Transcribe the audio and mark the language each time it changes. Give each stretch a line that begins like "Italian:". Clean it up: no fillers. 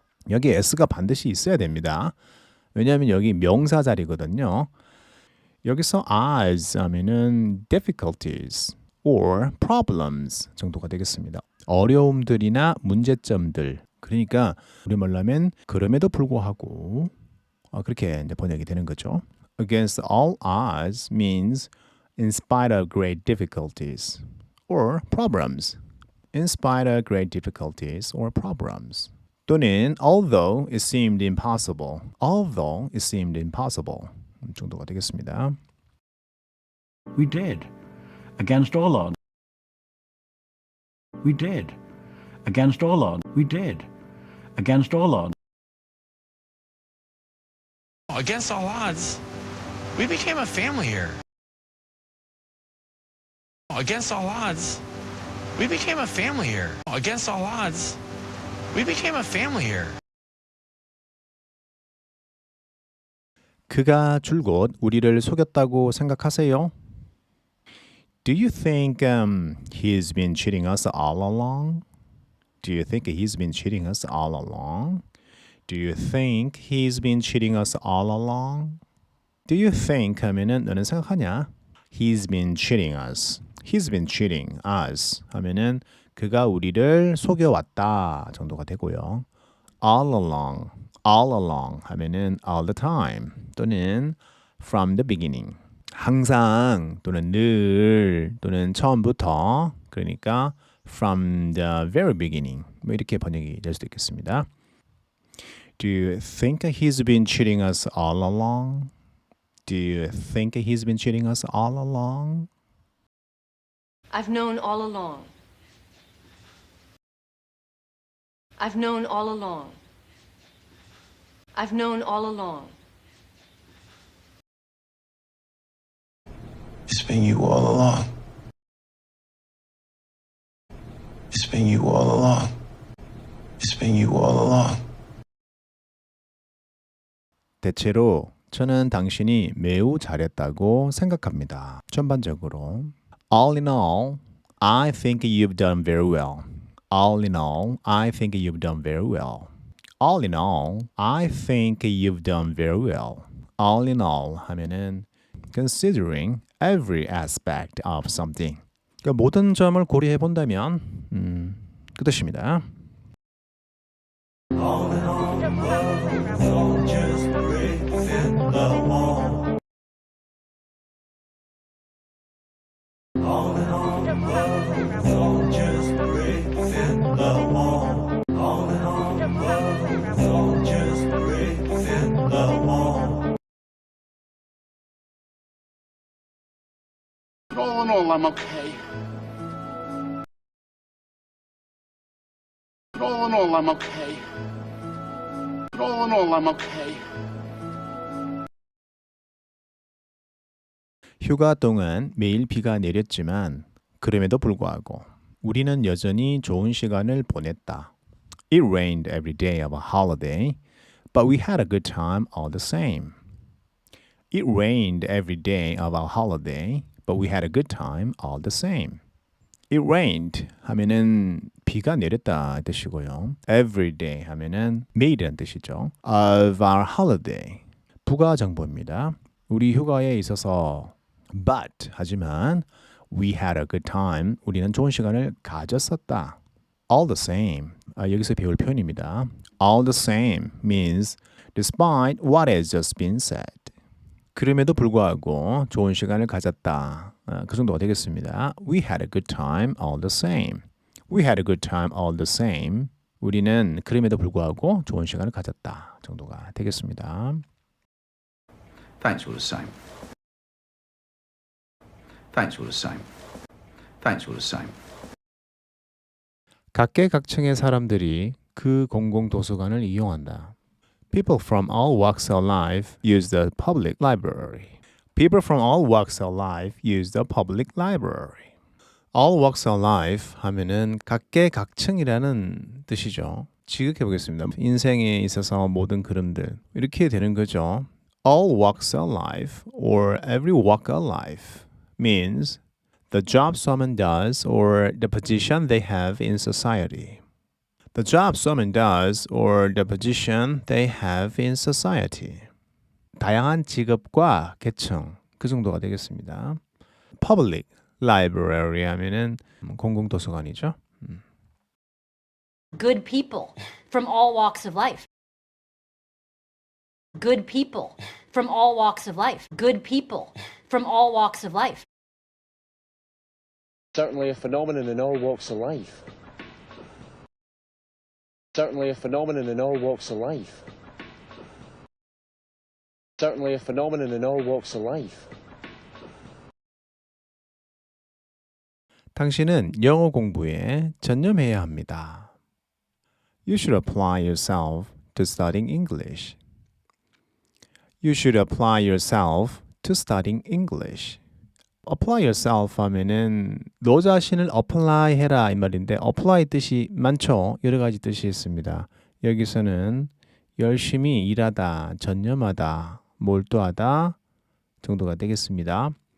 Korean: 여기 s가 반드시 있어야 됩니다. 왜냐하면 여기 명사 자리거든요. 여기서 odds 하면은
English: difficulties or problems
Korean: 정도가 되겠습니다. 어려움들이나 문제점들. 그러니까 우리말로 하면 그럼에도 불구하고 그렇게 이제 번역이 되는 거죠.
English: Against all odds means in spite of great difficulties or problems. In spite of great difficulties or problems.
Korean: 또는
English: although it seemed impossible. Although it seemed impossible.
Korean: 정도가 되겠습니다.
English: We did. Against all odds. We did. Against all odds. We did. Against all odds. Against all odds, we became a family here. Against all odds, we became a family here. Against all odds, we became a family here.
Korean: 그가 줄곧 우리를 속였다고 생각하세요?
English: Do you think he's been cheating us all along? Do you think he's been cheating us all along? Do you think he's been cheating us all along? Do you think
Korean: 하면은 너는 생각하냐?
English: He's been cheating us. He's been cheating us
Korean: 하면은 그가 우리를 속여왔다 정도가 되고요.
English: All along
Korean: 하면은
English: all the time
Korean: 또는
English: from the beginning.
Korean: 항상 또는 늘 또는 처음부터 그러니까
English: from the very beginning
Korean: 뭐 이렇게 번역이 될 수도 있겠습니다.
English: Do you think he's been cheating us all along? Do you think he's been cheating us all along? I've known all along. I've known all along. I've known all along. It's been you all along. It's been you all along. It's been you all along.
Korean: 대체로 저는 당신이 매우 잘했다고 생각합니다. 전반적으로
English: All in all, I think you've done very well. All in all, I think you've done very well. All in all, I think you've done very well. All in all
Korean: 하면은
English: considering every aspect of something.
Korean: 그러니까 모든 점을 고려해 본다면 그 뜻입니다.
English: All in all, soldiers bricks in the wall. All in all, soldiers bricks in the wall. All in all, soldiers bricks in the wall. All in all, I'm okay. All in all, I'm okay. All in all, I'm okay.
Korean: 휴가 동안 매일 비가 내렸지만 그럼에도 불구하고 우리는 여전히 좋은 시간을 보냈다.
English: It rained every day of a holiday, but we had a good time all the same. It rained every day of our holiday, but we had a good time all the same. It rained
Korean: 하면은 비가 내렸다 뜻이고요.
English: Every day
Korean: 하면은 매일이란 뜻이죠.
English: Of our holiday
Korean: 부가정보입니다. 우리 휴가에 있어서
English: but
Korean: 하지만
English: we had a good time
Korean: 우리는 좋은 시간을 가졌었다.
English: All the same
Korean: 여기서 배울 표현입니다.
English: All the same means despite what has just been said.
Korean: 그럼에도 불구하고 좋은 시간을 가졌다. 그 정도가 되겠습니다.
English: We had a good time all the same. We had a good time all the same.
Korean: 우리는 그럼에도 불구하고 좋은 시간을 가졌다. 정도가 되겠습니다.
English: Thanks all the same. Thanks all the same. Thanks all the same.
Korean: 각계각층의 사람들이 그 공공도서관을 이용한다.
English: People from all walks of life use the public library. People from all walks of life use the public library. All walks of life
Korean: 하면은 각계각층이라는 뜻이죠. 지극해 보겠습니다. 인생에 있어서 모든 그름들 이렇게 되는 거죠.
English: All walks of life or every walk of life means the job someone does or the position they have in society. The job someone does or the position they have in society.
Korean: 다양한 직업과 계층 그 정도가 되겠습니다.
English: Public library
Korean: 하면은 공공도서관이죠.
English: Good people from all walks of life. Good people from all walks of life. Good people from all walks of life. Certainly a phenomenon in all walks of life. Certainly a phenomenon in all walks of life. Certainly a phenomenon in all walks of life.
Korean: 당신은 영어 공부에 전념해야 합니다.
English: You should apply yourself to studying English. You should apply yourself to studying English. apply yourself
Korean: 하면은 너 자신을 apply 해라 이 말인데 apply 뜻이 많죠. 여러 가지 뜻이 있습니다. 여기서는 열심히 일하다, 전념하다, 몰두하다 정도가 되겠습니다.